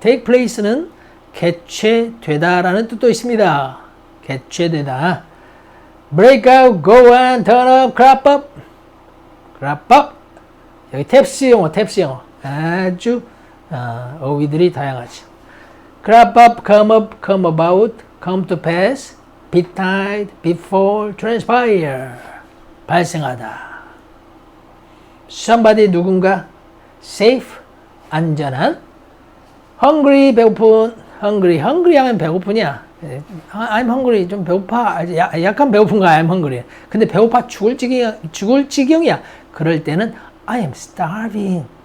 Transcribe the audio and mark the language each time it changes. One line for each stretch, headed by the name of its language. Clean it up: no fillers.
Korean: take place는 개최되다라는 뜻도 있습니다. 개최되다.
English: break out, go on, turn up, crop up.
Korean: 여기 탭스 영어. 아주 어휘들이 다양하죠. crop up, come about, come to pass,
English: betide, befall, transpire. 발생하다.
Korean: somebody 누군가, safe, 안전한, hungry, 배고픈, hungry 하면 배고프냐?
English: I'm hungry,
Korean: 좀 배고파. 약간 배고픈 거야, I'm hungry. 근데 배고파 죽을 지경이야. 그럴 때는
English: I am starving.